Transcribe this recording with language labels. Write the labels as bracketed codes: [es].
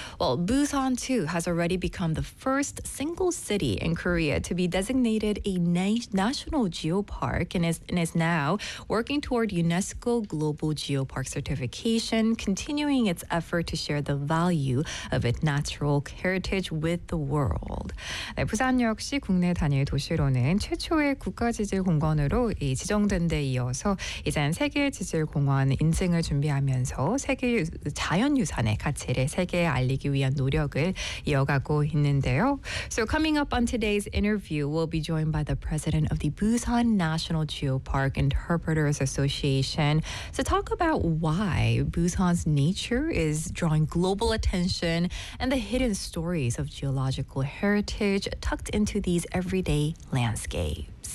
[en] Well, Busan, too, has already become the first single city in Korea to be designated a national geopark and is now working toward UNESCO Global Geopark certification, continuing its effort to share the value of its natural heritage with the world. [ko] 네, 부산 역시 국내 단일 도시로는 최초의 국가 지질 공원으로 지정된 데 이어서 이제는 세계 지질 공원 인증을 준비하면서 세계 자연 유산의 가치를 세계에 알리기 위한 노력을 이어가고 있는데요. [en] So coming up on today's interview, we'll be joined by the president of the Busan National Geopark Interpreters Association to talk about why Busan's nature is drawing global attention and the hidden stories of geological heritage tucked into these everyday landscapes.